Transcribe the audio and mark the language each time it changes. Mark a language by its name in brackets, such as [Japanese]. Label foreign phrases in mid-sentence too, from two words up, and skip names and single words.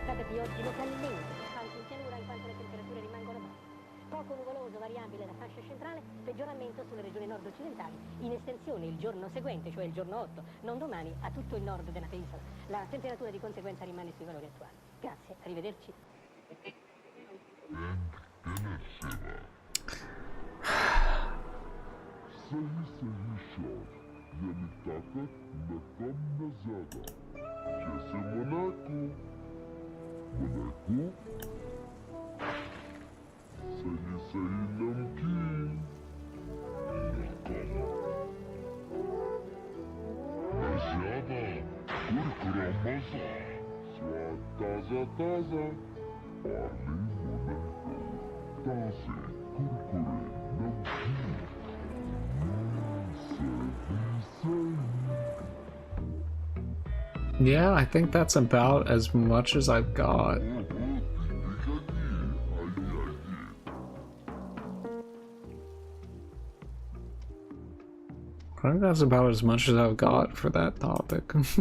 [Italian] di oggi localmente costanti in pianura in quanto le temperature rimangono basse. Poco nuvoloso variabile la fascia centrale, peggioramento sulle regioni nord-occidentali, in estensione il giorno seguente, cioè il giorno 8, non domani, a tutto il nord della penisola. La temperatura di conseguenza rimane sui valori attuali. Grazie, arrivederci. [Hindi] सही सही शॉट यानी ताकत न कम न ज्यादा जैसे मोनाको मोनाको सही सही नमकीन न कम न ज्यादा कुरकुरा मजा स्वाद ताजा ताजा पार्ले मोनाको ताजे कुरकुरे नमकीन [English] Yeah, I think that's about as much as I've got. I think that's about as much as I've got for that topic.